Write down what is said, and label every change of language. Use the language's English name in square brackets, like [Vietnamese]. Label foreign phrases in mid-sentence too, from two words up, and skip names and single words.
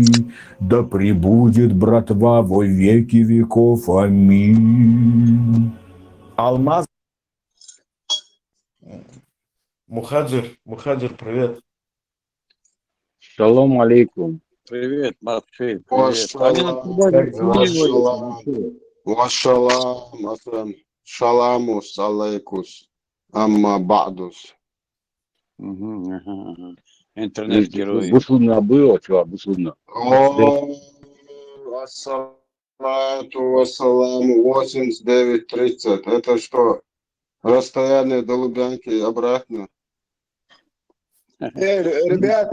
[Russian] Да пребудет братва во веки веков. Аминь. Алмаз. Мухаджир, привет. [Hebrew] שלום עליכם. [Russian] Привет, Матфей. Привет. Вашалам, шаламус алейкус, амма бадус. Интернет-герой. Бусудно было, чувак, бусудно. [Arabic] الصلاة والسلام, 89:30. [Russian] Это что, расстояние до Лубянки и обратно? Ребята,